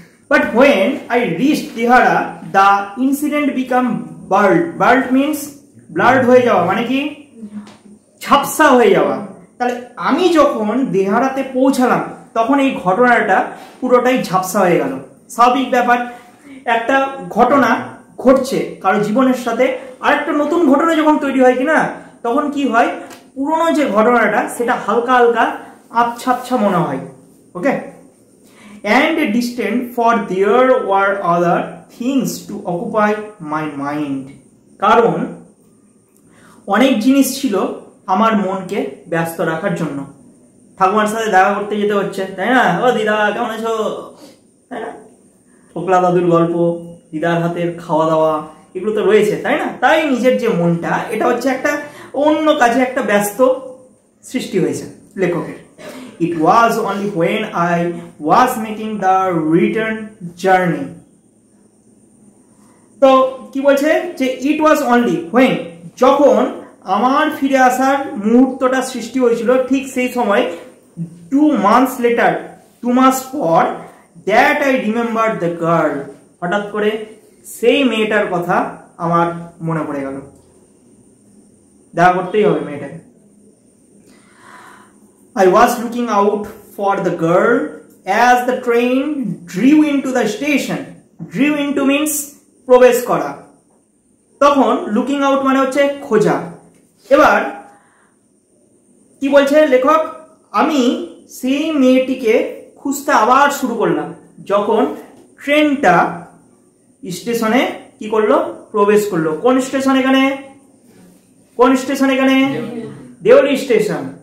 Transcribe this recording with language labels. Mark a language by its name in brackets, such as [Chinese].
[English] But when I reached Dihara, the incident became blurred. Blurred means blurred [Bangla] হয়ে যাওয়া, মানে কি ঝাপসা হয়ে যাওয়া। তাহলে আমি যখন দেহারাতে পৌঁছালাম, তখন এই ঘটনাটা পুরোটাই ঝাপসা হয়ে গেল। স্বাভাবিক ব্যাপার, একটা ঘটনা ঘটছে কারো জীবনের সাথে, আরেকটা নতুন ঘটনা যখন তৈরি হয় কিনা, তখন কি হয়, পুরনো যে ঘটনাটা সেটা হালকা হালকা আবছা আবছা মনে হয়। [English] Okay, and distant, for there were other things to occupy my mind. [Bangla] কারণ অনেক জিনিস ছিল আমার মনকে ব্যস্ত রাখার জন্য। ঠাকুমার সাথে দেখা করতে যেতে হচ্ছে, তাই না? ও দিদা কেমন আছো, তাই না? ফোকলা দাদুর গল্প, দিদার হাতের খাওয়া দাওয়া, এগুলো তো রয়েছে, তাই না? তাই নিজের যে মনটা, এটা হচ্ছে একটা অন্য কাজে একটা ব্যস্ত সৃষ্টি হয়েছে লেখকের। [English] It was only when I was making the return journey. [Bangla] তো কি বলছে যে [English] it was only when, [Bangla] যখন আমার ফিরে আসার মুহূর্তটা সৃষ্টি হয়েছিল, ঠিক সেই সময় [English] 2 months later, [Bangla] 2 মাস পর, [English] that I remembered the girl. [Bangla] হঠাৎ করে সেই মেয়েটার কথা আমার মনে পড়ে গেল, দেখা করতেই হবে মেয়েটাকে। [English] I was looking out for the girl as the train drew into the station. Drew into means [Bangla] প্রবেশ করা। তখন লুকিং আউট মানে হচ্ছে খোঁজা। এবার কি বলছে লেখক, আমি সেই মেয়েটিকে খুঁজতে আবার শুরু করলাম যখন ট্রেনটা স্টেশনে কি করলো, প্রবেশ করলো। কোন স্টেশন এখানে? কোন স্টেশন এখানে? দেওলি স্টেশন।